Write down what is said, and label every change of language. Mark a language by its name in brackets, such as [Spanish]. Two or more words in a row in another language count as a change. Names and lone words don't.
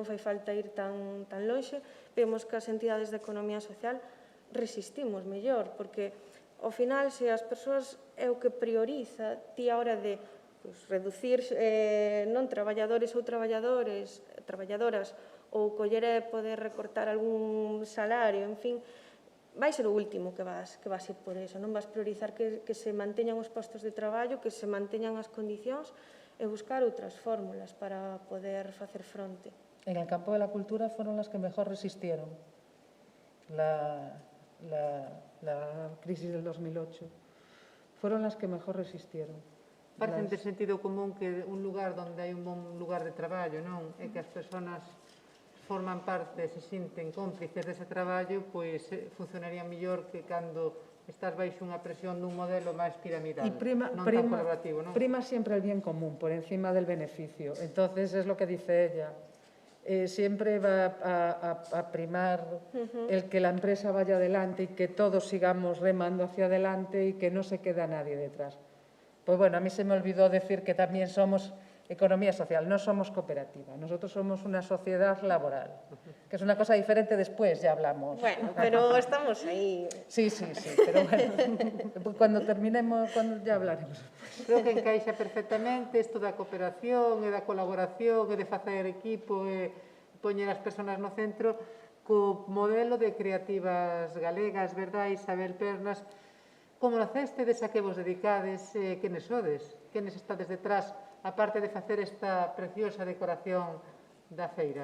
[Galician] fai falta ir tan lonxe, vemos que as entidades de economía social resistimos mellor, porque ao final, se as persoas é o que prioriza, ti a hora de reducir non traballadores ou traballadoras, ou coller e poder recortar algún salario, en fin, vai ser o último que vas ir por eso. Non vas priorizar que se manteñan os postos de traballo, que se manteñan as condicións e buscar outras fórmulas para poder facer fronte. [Spanish] En el campo de la cultura fueron las que mejor resistieron la crisis del 2008. Fueron las que mejor resistieron. [Galician] Parece de sentido común que un lugar onde hai un bon lugar de traballo, non? E que as persoas forman parte, se sinten cómplices dese traballo, pois funcionaría mellor que cando estás baixo unha presión dun modelo máis piramidal, non tan colaborativo, non? [Spanish] Prima siempre el bien común por encima del beneficio. Entonces, es lo que dice ella. Siempre va a primar el que la empresa vaya adelante y que todos sigamos remando hacia adelante y que no se queda nadie detrás. Pues bueno, a mí se me olvidó decir que también somos economía social, no somos cooperativa, nosotros somos una sociedad laboral, que es una cosa diferente, después ya hablamos. Bueno, pero estamos ahí. Sí, pero bueno, cuando terminemos, ya hablaremos. [Galician] Creo que encaixa perfectamente isto da cooperación e da colaboración e de facer equipo e poñer as persoas no centro co modelo de creativas galegas, verdad, Isabel Pernas? Como nacestedes, a que vos dedicades, quenes sodes, quenes estades detrás, aparte de facer esta preciosa decoración da feira?